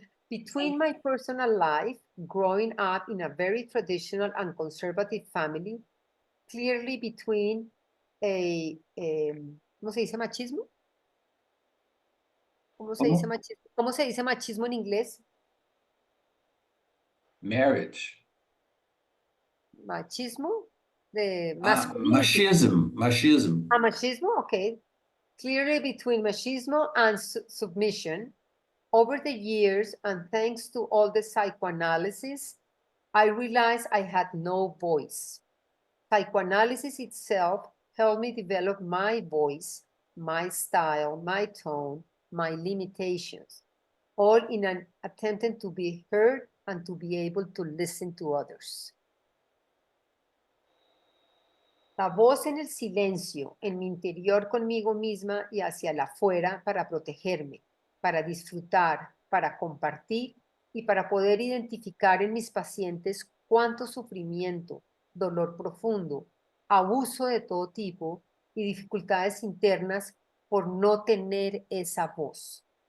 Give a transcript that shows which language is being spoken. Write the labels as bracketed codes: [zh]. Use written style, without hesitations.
[en] Between my personal life, growing up in a very traditional and conservative family, clearly between [es] ¿cómo se dice machismo? ¿Cómo? ¿Cómo se dice machismo en inglés? [en] Marriage. [es] Machismo de Ah, [en] masculinity. [es] machismo. [en] Machismo, okay. Clearly between machismo and submission, over the years, and thanks to all the psychoanalysis, I realized I had no voice. Psychoanalysis itself helped me develop my voice, my style, my tone, my limitations, all in an attempt to be heard and to be able to listen to others. [es] La voz en el silencio, en mi interior conmigo misma y hacia la afuera para protegerme, para disfrutar, para compartir y para poder identificar en mis pacientes cuánto sufrimiento, dolor profundo, abuso de todo tipo y dificultades internas por no tener esa voz.